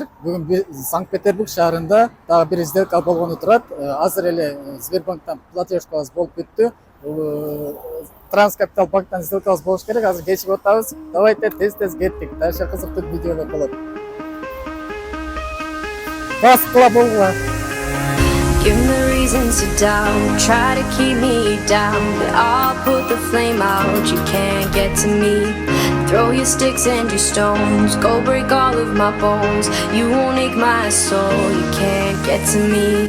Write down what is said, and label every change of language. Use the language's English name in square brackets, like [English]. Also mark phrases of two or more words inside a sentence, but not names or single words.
[Kyrgyz] Бүгүн Санкт-Петербург шаарында дагы бир сделка болгону турат. Азыр эле Сбербанктан платежкабыз болуп бүттү. Транскапитал банктан сделкабыз болуш керек. Азыр кечигип атабыз. Давайте тез кеттик. Дальше кызыктуу видеолор болот. Бас кыла болгула. [English] Give me the reasons to doubt, try to keep me down, but I'll put the flame out, you can't get to me. Throw your sticks and your stones, go break all of my bones. You won't ache my soul, you can't get to me.